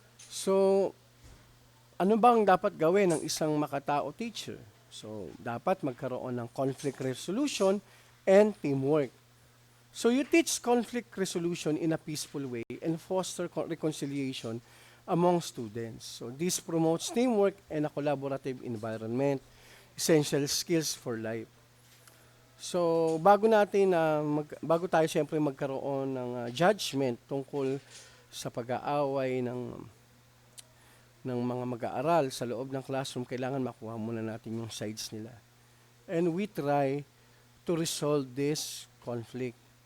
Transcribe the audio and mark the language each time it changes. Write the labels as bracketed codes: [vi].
[tl] So, ano bang dapat gawin ng isang makatao teacher? [en] So, [tl] dapat magkaroon ng [en] conflict resolution and teamwork. So, you teach conflict resolution in a peaceful way and foster reconciliation among students. So, this promotes teamwork and a collaborative environment, essential skills for life. [tl] So, bago tayo siyempre magkaroon ng judgment tungkol sa pag-aaway ng mga mag-aaral sa loob ng classroom, kailangan makuha muna natin yung sides nila. [en] And we try to resolve this conflict.